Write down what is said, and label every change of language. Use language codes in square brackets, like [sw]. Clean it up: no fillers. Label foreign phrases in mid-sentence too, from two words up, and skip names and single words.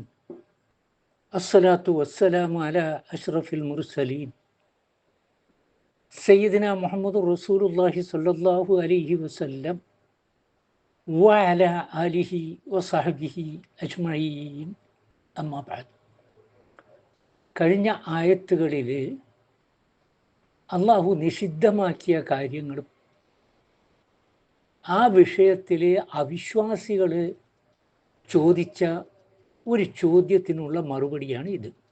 [ar] الصلاة والسلام على أشرف المرسلين سيدنا محمد رسول الله صلى الله عليه وسلم وعلى آله وصحبه أجمعين. أما بعد. [ml] കഴിഞ്ഞ ആയത്തുകളിൽ അള്ളാഹു നിഷിദ്ധമാക്കിയ കാര്യങ്ങളും ആ വിഷയത്തിൽ അവിശ്വാസികൾ ചോദിച്ച ഒരു ചോദ്യത്തിനുള്ള മറുപടിയാണ് ഇത്.